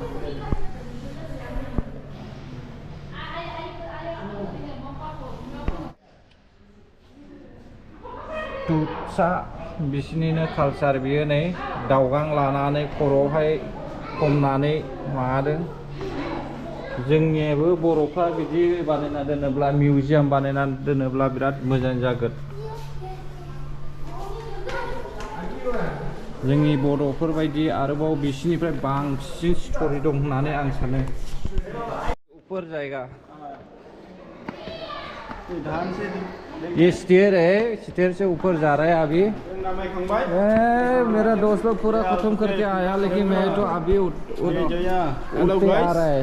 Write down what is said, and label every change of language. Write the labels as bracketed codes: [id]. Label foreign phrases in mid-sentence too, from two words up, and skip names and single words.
[brx] Tutsa बिसिनिनो कालचार बियो नै दावगां लानानै खर'आवहाय हमनानै माबादों जोंनियाबो बर'फ्रा बिदि बानायना दोनोब्ला मिउजियाम बानायना दोनोब्ला बिराद मोजां जागोन जोंनि बर'फोर बायदि आरोबाव बिसिनिफ्राय बांसिन स्ट'रि दं होननानै आं सानो [hi] ऊपर जाएगा ये स्टेयर है स्टेयर से ऊपर जा रहा है अभी मेरा दोस्त लोग पूरा खत्म करके आया लेकिन मैं तो अभी उठते आ रहा है